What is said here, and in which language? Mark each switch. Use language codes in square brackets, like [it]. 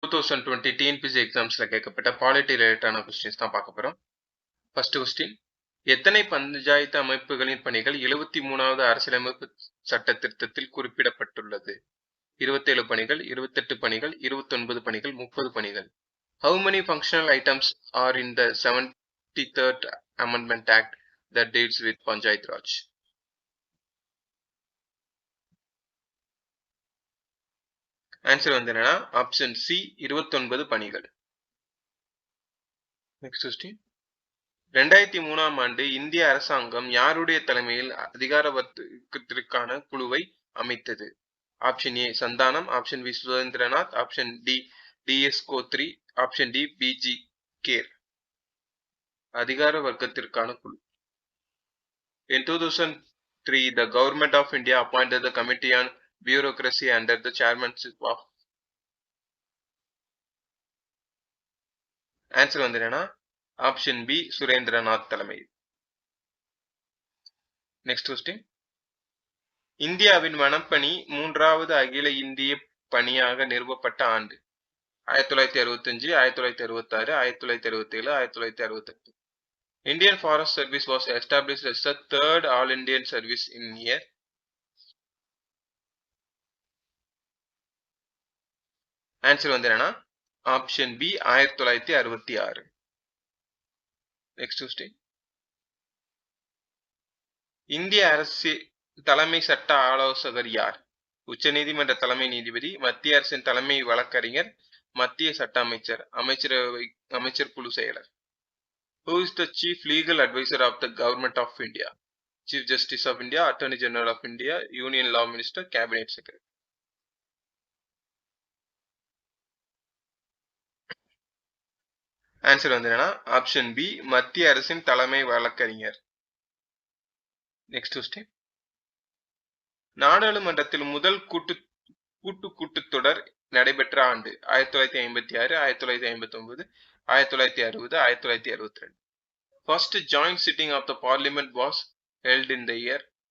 [ta] 2020 TNPSC எக்ஸாம்ஸ்ல கேட்கப்பட்ட polity ரிலேட்டடான questions தான் பார்க்க போறோம். ஃபர்ஸ்ட் கொஸ்டின், எத்தனை பஞ்சாயத்து அமைப்புகளின் பணிகள் 73வது அரசியலமைப்பு சட்ட திருத்தத்தில் குறிப்பிடப்பட்டுள்ளது? 27 பணிகள், 28 பணிகள், 29 பணிகள், 30 பணிகள். [en] How many functional items are in the 73rd Amendment Act that deals with Panchayat Raj? [ta] Answer வந்து என்னன்னா ஆப்ஷன் சி 29 பணிகள். நெக்ஸ்ட் கொஸ்டின், 2003ஆம் ஆண்டு இந்திய அரசாங்கம் யாருடைய தலைமையில் அதிகார வர்க்கத்திற்கான குழுவை அமைத்தது? Option A Santhanam, option B Surendranath, option D DS கோத்ரி, option D PG care. அதிகார வர்க்கத்திற்கான குழு. [en] In 2003, the Government of India appointed the Committee on Bureaucracy under the chairmanship of. [ta] Answer வந்து என்னன்னா ஆப்ஷன் பி சுரேந்திரநாத் தலைமை. நெக்ஸ்ட் கொஸ்டின், இந்தியாவின் வனப்பணி 3வது அகில இந்திய பணியாக நிறுவப்பட்ட ஆண்டு? 1965, 1966, 1967, 1968. [en] Indian Forest Service was established as the third All Indian service in year. [ta] Answer வந்து என்னன்னா ஆப்ஷன் பி 1966. நெக்ஸ்ட் கொஸ்டின், இந்திய அரசு தலைமை சட்ட ஆலோசகர் யார்? உச்சநீதிமன்ற தலைமை நீதிபதி, மத்திய அரசின் தலைமை வழக்கறிஞர், மத்திய சட்ட அமைச்சர், அமைச்சர் குழு செயலர். [en] Who is the chief legal advisor of the Government of India? Chief Justice of India, Attorney General of India, Union Law Minister, Cabinet Secretary. [ta] Answer வந்து என்னன்னா ஆப்ஷன் பி மத்திய அரசின் தலைமை வழக்கறிஞர். நெக்ஸ்ட் கொஸ்டின், நாடாளுமன்றத்தில் முதல் கூட்டத்தொடர் நடைபெற்ற ஆண்டு? 1956, 1959, 1960, 1962. [en] First joint sitting of the Parliament was held in the year.